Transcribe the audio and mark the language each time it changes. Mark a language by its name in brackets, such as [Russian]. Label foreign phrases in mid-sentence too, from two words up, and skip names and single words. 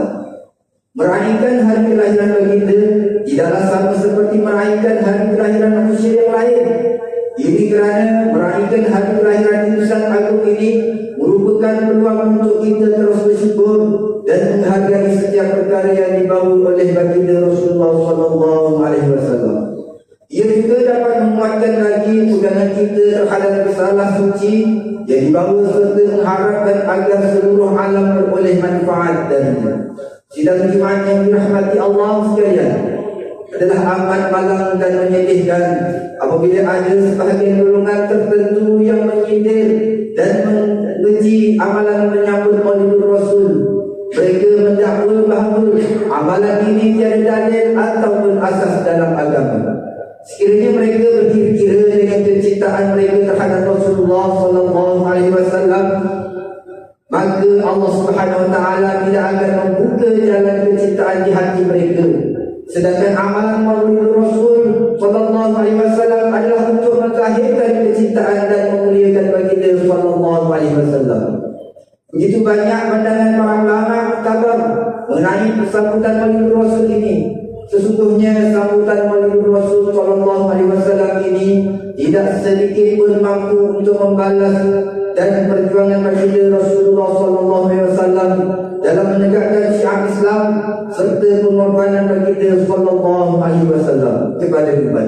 [Malay] Meraihkan hari kelahiran baginda tidaklah sama seperti meraihkan hari kelahiran manusia yang lain. Ini kerana meraihkan hari kelahiran insan agung ini merupakan peluang untuk kita terus bersyukur dan menghargai setiap perkara yang dibawa oleh baginda Rasulullah [Arabic] صلى الله عليه وسلم. [Malay] Ia juga dapat menguatkan lagi pegangan kita terhadap risalah suci yang dibawa serta mengharapkan agar seluruh alam beroleh manfaat darinya. Sidang jemaat yang dirahmati Allah sekalian, adalah amat malang dan menyedihkan apabila ada sebahagian golongan tertentu yang menyindir dan mengeji amalan menyambut Maulid Rasul. Mereka mendakwa bahawa amalan ini tiada dalil atau berasas dalam agama. Sekiranya mereka berkira-kira dengan kecintaan mereka terhadap Rasulullah [Arabic] صلى الله عليه وسلم, [Malay] maka Allah [Arabic] سبحانه وتعالى [Malay] tidak akan membuka jalan kecintaan di hati mereka. Sedangkan amalan Maulid Rasul [Arabic] صلى الله عليه وسلم [Malay] adalah untuk menzahirkan kecintaan dan memuliakan baginda [Arabic] صلى الله عليه وسلم. [Malay] Begitu banyak pandangan para ulama kabar mengenai sambutan Maulid Rasul ini. Sesungguhnya sambutan Maulid Rasul [Arabic] صلى الله عليه وسلم [Malay] ini tidak sedikit pun mampu untuk membalas dan perjuangan baginda Rasulullah [Arabic] صلى الله عليه وسلم [Malay] dalam menegakkan syiar Islam serta pengorbanan baginda [Arabic] صلى الله عليه وسلم [Malay] kepada umat.